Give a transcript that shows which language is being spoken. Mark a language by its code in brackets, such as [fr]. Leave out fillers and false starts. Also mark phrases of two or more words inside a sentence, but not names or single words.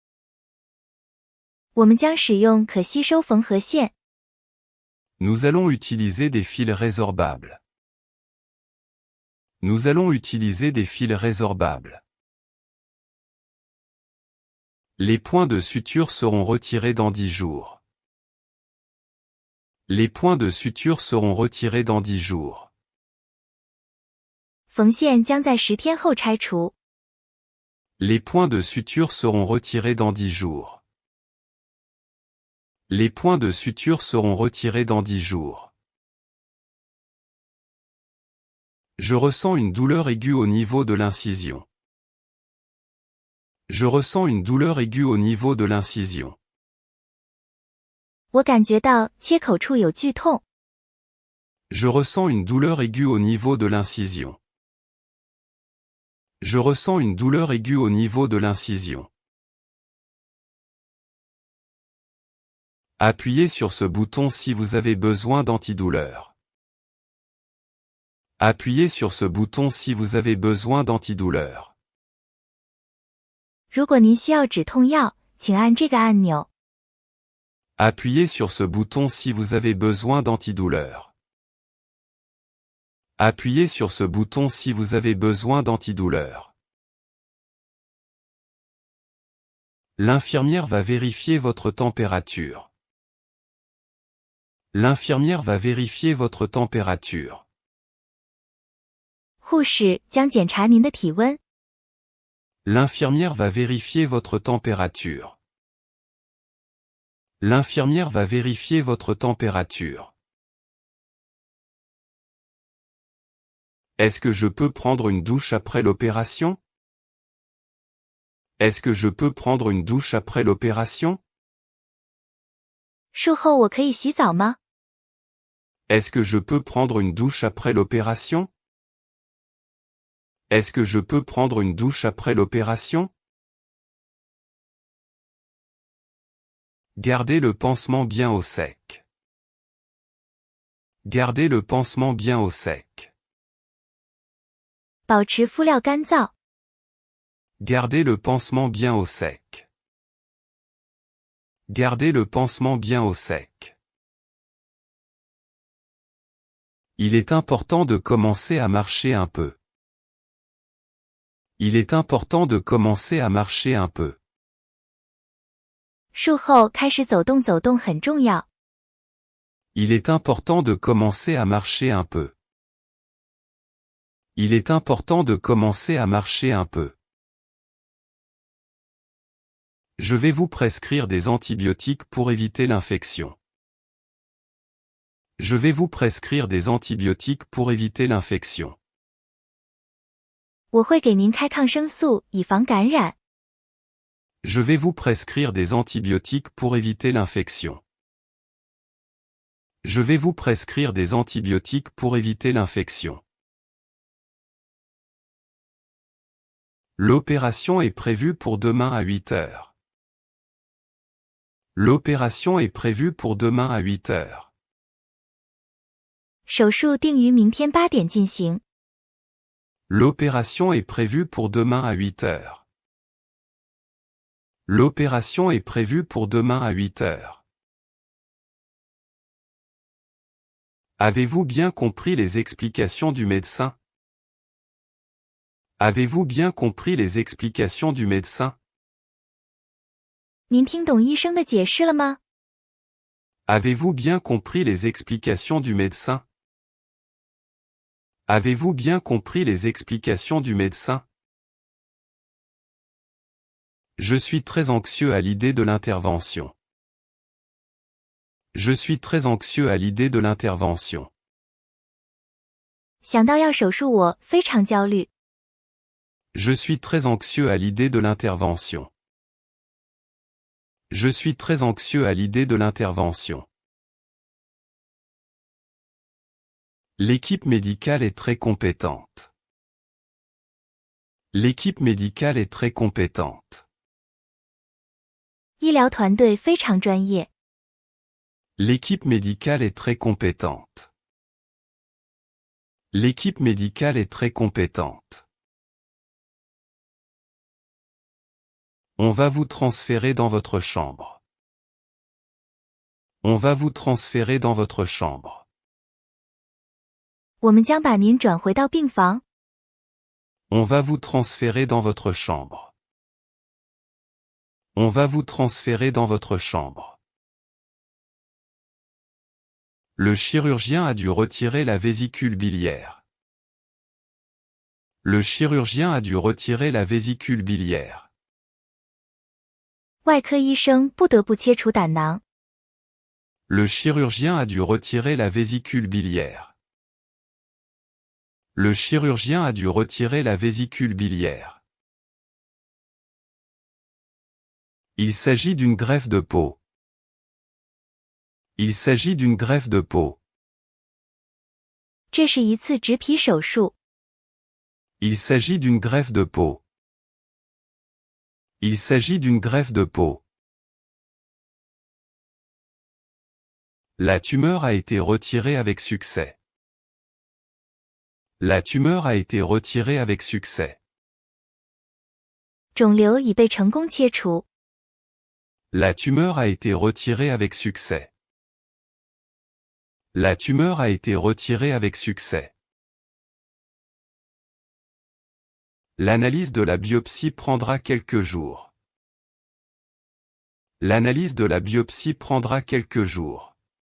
[zh] 我们将使用可吸收缝合线。 [fr] Nous allons utiliser des fils résorbables. Nous allons utiliser des fils résorbables. Les points de suture seront retirés dans 10 jours. Les points de suture seront retirés dans 10 jours. [zh] 缝线将在10天后拆除。 [fr] Les points de suture seront retirés dans 10 jours. Les points de suture seront retirés dans 10 jours. Je ressens une douleur aiguë au niveau de l'incision. Je ressens une douleur aiguë au niveau de l'incision. [zh] 我感觉到切口处有剧痛。 [fr] Je ressens une douleur aiguë au niveau de l'incision. Je ressens une douleur aiguë au niveau de l'incision. Appuyez sur ce bouton si vous avez besoin d'antidouleur. Appuyez sur ce bouton si vous avez besoin d'antidouleur. [zh] 如果您需要止痛药，请按这个按钮。 [fr] Appuyez sur ce bouton si vous avez besoin d'antidouleur. Appuyez sur ce bouton si vous avez besoin d'antidouleur. L'infirmière va vérifier votre température. L'infirmière va vérifier votre température. [zh] 护士将检查您的体温。 [fr] L'infirmière va vérifier votre température. L'infirmière va vérifier votre température. Est-ce que je peux prendre une douche après l'opération? Est-ce que je peux prendre une douche après l'opération? [zh] 术后我可以洗澡吗？ [fr] Est-ce que je peux prendre une douche après l'opération? Est-ce que je peux prendre une douche après l'opération? Gardez le pansement bien au sec. Gardez le pansement bien au sec. [zh] 保持敷料干燥。 [fr] Gardez le pansement bien au sec. Gardez le pansement bien au sec. Il est important de commencer à marcher un peu. Il est important de commencer à marcher un peu. [zh] 术后开始走动走动很重要。 [fr] Il est important de commencer à marcher un peu. Il est important de commencer à marcher un peu. Je vais vous prescrire des antibiotiques pour éviter l'infection. Je vais vous prescrire des antibiotiques pour éviter l'infection. [zh] 我会给您开抗生素，以防感染。 [fr] Je vais vous prescrire des antibiotiques pour éviter l'infection. Je vais vous prescrire des antibiotiques pour éviter l'infection. L'opération est prévue pour demain à 8 heures. L'opération est prévue pour demain à 8 heures. [zh] 手术定于明天8点进行。 [fr] L'opération est prévue pour demain à 8 heures. L'opération est prévue pour demain à 8 heures. Avez-vous bien compris les explications du médecin? Avez-vous bien compris les explications du médecin? [zh] 您听懂医生的解释了吗？ [fr] Avez-vous bien compris les explications du médecin? Avez-vous bien compris les explications du médecin? Je suis très anxieux à l'idée de l'intervention. Je suis très anxieux à l'idée de l'intervention. [zh] 想到要手术我非常焦虑。 [fr] Je suis très anxieux à l'idée de l'intervention. Je suis très anxieux à l'idée de l'intervention. L'équipe médicale est très compétente. L'équipe médicale est très compétente. [zh] 医疗团队非常专业。 [fr] L'équipe médicale est très compétente. L'équipe médicale est très compétente. On va vous transférer dans votre chambre. On va vous transférer dans votre chambre. [zh] 我们将把您转回到病房。 [fr] On va vous transférer dans votre chambre. On va vous transférer dans votre chambre. Le chirurgien a dû retirer la vésicule biliaire. Le chirurgien a dû retirer la vésicule biliaire. [zh] 外科医生不得不切除胆囊。 [fr] Le chirurgien a dû retirer la vésicule biliaire. Le chirurgien a dû retirer la vésicule biliaire. Il s'agit d'une greffe de peau. Il s'agit d'une greffe de peau. [zh] 这是一次植皮手术。 [fr] Il s'agit d'une greffe de peau. Il s'agit d'une greffe de peau. La tumeur a été retirée avec succès. La tumeur a été retirée avec succès. [zh] 肿瘤已被成功切除。 [fr] La tumeur a été retirée avec succès. La tumeur a été retirée avec succès. L'analyse de la biopsie prendra quelques jours. L'analyse de la biopsie prendra quelques jours.